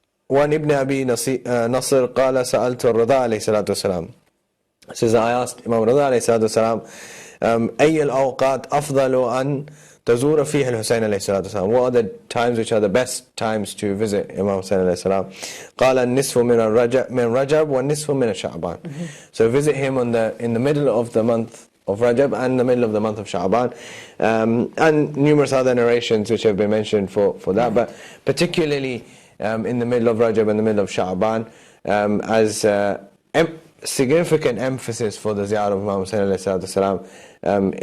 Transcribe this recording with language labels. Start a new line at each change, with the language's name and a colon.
Arabic: وعن ابن أبي نصر قال سألت الرضا عليه الصلاة والسلام.
English: Says, I asked Imam Rida
Arabic: عليه الصلاة والسلام أي الأوقات أفضل أن تزور فيها الحسين عليه الصلاة والسلام.
English: What are the times which are the best times to visit Imam Hussain عليه السلام?
Arabic: قال النصف من رجب والنصف من شعبان.
English: So visit him in the middle of the month of Rajab and the middle of the month of Sha'ban, and numerous other narrations which have been mentioned for that, but particularly in the middle of Rajab and the middle of Sha'ban, as significant emphasis for the ziyarah of Imam Hussain alayhi salatu wasalam.